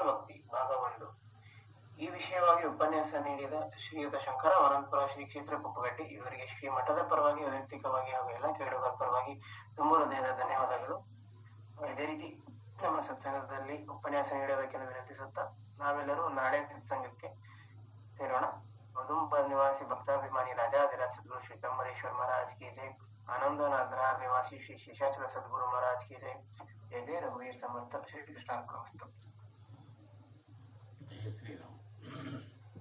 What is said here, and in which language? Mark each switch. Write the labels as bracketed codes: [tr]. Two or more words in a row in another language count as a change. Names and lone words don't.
[kn] ಭಕ್ತಿ ಭಾಗ 1 ಈ ವಿಷಯವಾಗಿ ಉಪನ್ಯಾಸ ನೀಡಿದ ಶ್ರೀಯುತ ಶಂಕರ ಅನಂತಪುರ ಶ್ರೀ ಕ್ಷೇತ್ರ ಕುಪ್ಪಗಟ್ಟಿ ಇವರಿಗೆ ಶ್ರೀ ಮಠದ ಪರವಾಗಿ ವೈಯಕ್ತಿಕವಾಗಿ ಹಾಗೂ ಎಲ್ಲ ಕೇಳುಗರ ಪರವಾಗಿ ತುಂಬ ಹೃದಯದ ಧನ್ಯವಾದಗಳು. ಇದೇ ರೀತಿ ನಮ್ಮ ಸತ್ಸಂಗದಲ್ಲಿ ಉಪನ್ಯಾಸ ನೀಡಬೇಕೆಂದು ವಿನಂತಿಸುತ್ತಾ ನಾವೆಲ್ಲರೂ ನಾಳೆ ಸತ್ಸಂಗಕ್ಕೆ ಸೇರೋಣ. [hi] उधमपुर निवासी भक्ताभिमानी राजाधिराज सदगुरु श्री चंबरेश्वर महाराज की जय. आनंदनाथ निवासी श्री शेषाचल सदगुरु महाराज की जय. जय जय रघुवीर समर्थ. श्री कृष्णार्पणमस्तु. जय श्री राम.